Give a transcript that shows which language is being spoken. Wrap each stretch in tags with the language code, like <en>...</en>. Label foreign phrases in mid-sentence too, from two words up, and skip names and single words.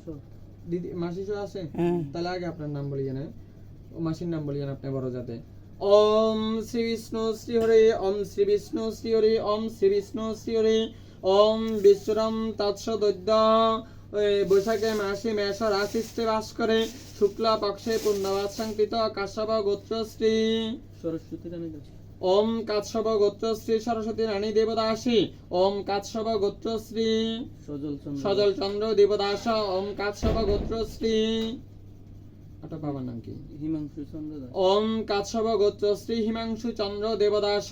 <bn>দিদি মাসি সো আছে তাহলে আগে আপনার নাম বলিয়ে না ও মাসির নাম বলিয়ে না আপনি বড়</bn> <sa>যাতে ओम श्री विष्णु श्री हरि ओम श्री विष्णु श्री हरि ओम श्री विष्णु श्री हरि ओम विश्वरम तत्सदैध्य बैशाखे मासे मेष राशिष्टे वास करे शुक्ला पक्षे पूर्णवास संकृत काश्यप गोत्र श्री सरस्वती रानी ওম কাশ্যপ গোত্রশ্রী সরস্বতী রানী দেবদাসী ওম কাশ্যপ গোত্রশ্রী সজল চন্দ্র দেবদাস ওম কাশ্যপ গোত্রশ্রী</sa> <bn>আপনার বাবার নাম কি? হিমাংশু চন্দ্র দাস।</bn> <sa>ওম কাশ্যপ গোত্রশ্রী হিমাংশু চন্দ্র দেবদাস।</sa>